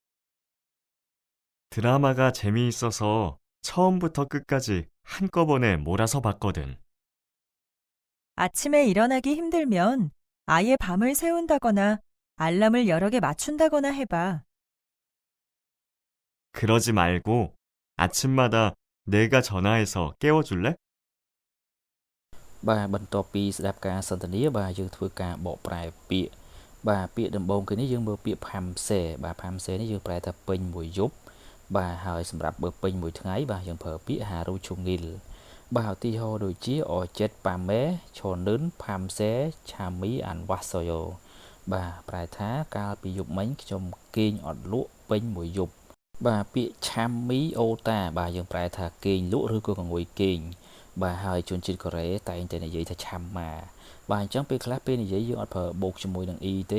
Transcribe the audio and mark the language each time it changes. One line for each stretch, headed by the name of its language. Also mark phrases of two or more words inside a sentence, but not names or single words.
Korean: 드라마가 재미있어서 처음부터 끝까지 한꺼번에 몰아서 봤거든. 아침에 일어나기 힘들면 아예 밤을 새운다거나 알람을 여러 개 맞춘다거나 해봐. 그러지 말고 아침마다 내가 전화해서 깨워줄래?
Khmer: បាទបន្ទាប់ពីស្ដាប់ការសន្ទនាបាទយើងធ្វើការបកប្រែពាក្យបាទពាក្យដំបូងគឺនេះយើងមើលពាក្យ phamse បាទ phamse នេះយើងប្រែថាពេញមួយយប់បាទហើយសម្រាប់បើពេញមួយថ្ងៃបាទយើងប្រើពាក្យ
Korean: 하루 종일
Khmer: បាទឧទាហ រណ៍ដូចជា
Korean: 어젯밤에 저는 밤새 잠이 안 왔어요
Khmer: បាទប្រែថាកាលពីយប់មិញខ្ញុំគេងអត់លក់ពេញមួយយប់បាទពាក្យ
Korean: 잠이 오다
Khmer: បាទយើងប្រែថាគេងលក់ឬក៏ កងុយគេងបាទហើយជនជាតិកូរ៉េតែងតែនិយាយថាឆាំម៉ាបាទអញ្ចឹងពេលខ្លះពេលនិយាយយើងអត់ប្រើបូកជាមួយនឹង e ទេ